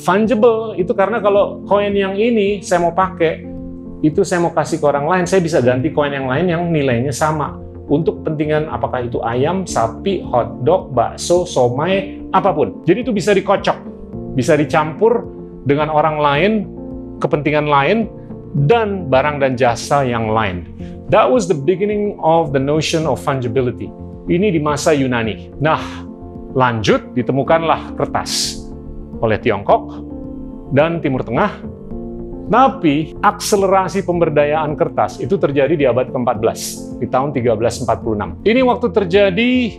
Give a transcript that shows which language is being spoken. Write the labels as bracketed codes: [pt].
[id] Fungible itu karena kalau koin yang ini saya mau pakai, itu saya mau kasih ke orang lain, saya bisa ganti koin yang lain yang nilainya sama. Untuk kepentingan apakah itu ayam, sapi, hotdog, bakso, somai, apapun. Jadi itu bisa dikocok, bisa dicampur dengan orang lain, kepentingan lain, dan barang dan jasa yang lain. [en] That was the beginning of the notion of fungibility. [id] Ini di masa Yunani. Nah, lanjut ditemukanlah kertas oleh Tiongkok dan Timur Tengah. Tapi akselerasi pemberdayaan kertas itu terjadi di abad ke-14, di tahun 1346. Ini waktu terjadi